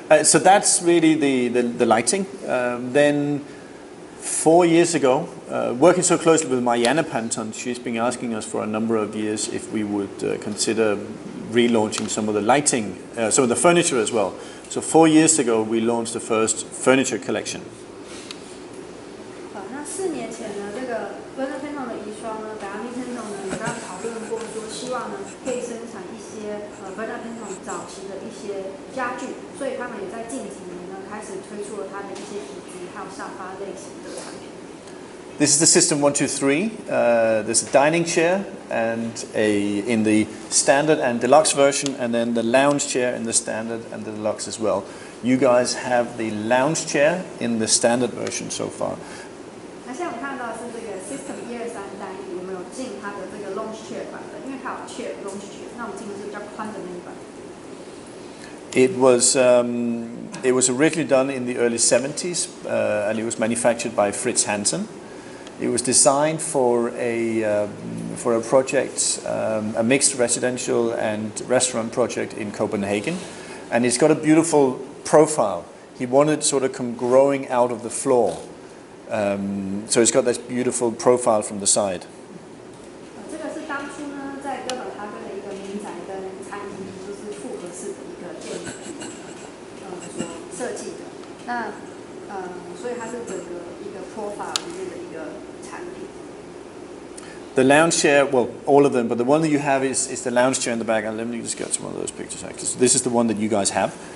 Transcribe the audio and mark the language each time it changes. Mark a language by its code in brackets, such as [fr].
[en] So that's really the lighting. Then 4 years ago, working so closely with Marianne Panton, she's been asking us for a number of years if we would consider relaunching some of the lighting, some of the furniture as well. So 4 years ago, we launched the first furniture collection. [zh] 那4年前呢，这个 Verpan 的遗孀呢，达米 Panton 呢，有跟他讨论过说，希望呢可以生产一些Verpan 早期的一些家具，所以他们也在近几年呢开始推出了它的一些椅子还有沙发类型的产品。 [en] This is the system 123. There's a dining chair and in the standard and deluxe version, and then the lounge chair in the standard and the deluxe as well. You guys have the lounge chair in the standard version so far. [zh] 那现在我们看到的是这个 System 123代理，我们有进它的这个 Lounge Chair 版本，因为它有 Chair Lounge Chair，那我们进的是比较宽的那一版。 [en] It was originally done in the early 70s, and it was manufactured by Fritz Hansen. It was designed for a project, a mixed residential and restaurant project in Copenhagen, and it's got a beautiful profile. He wanted sort of come growing out of the floor, so it's got this beautiful profile from the side. [zh] 这个是当初呢，在哥本哈根的一个民宅跟餐厅，就是复合式的一个建筑，所设计的。那所以它是整个一个 profile 里面的一个产品。 [en] The lounge chair, well, all of them, but the one that you have is the lounge chair in the back. And let me just get some of those pictures actually. So this is the one that you guys have.